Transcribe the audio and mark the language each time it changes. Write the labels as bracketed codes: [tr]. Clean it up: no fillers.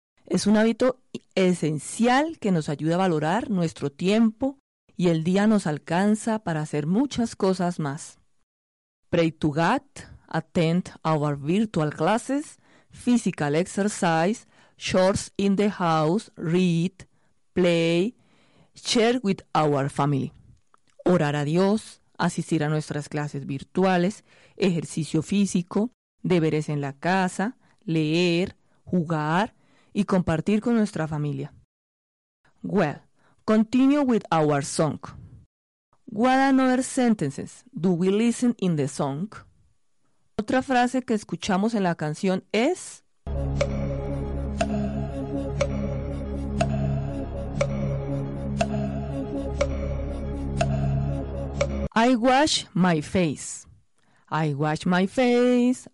[es] Es un hábito esencial que nos ayuda a valorar nuestro tiempo y el día nos alcanza para hacer muchas cosas más. [en] Pray to God, attend our virtual classes, physical exercise, chores in the house, read, play, share with our family. [es] Orar a Dios, asistir a nuestras clases virtuales, ejercicio físico, deberes en la casa, leer, jugar y compartir con nuestra familia. [en] Well, continue with our song. What another sentences do we listen in the song? [es] Otra frase que escuchamos en la canción es... [en] I wash my face. I wash my face.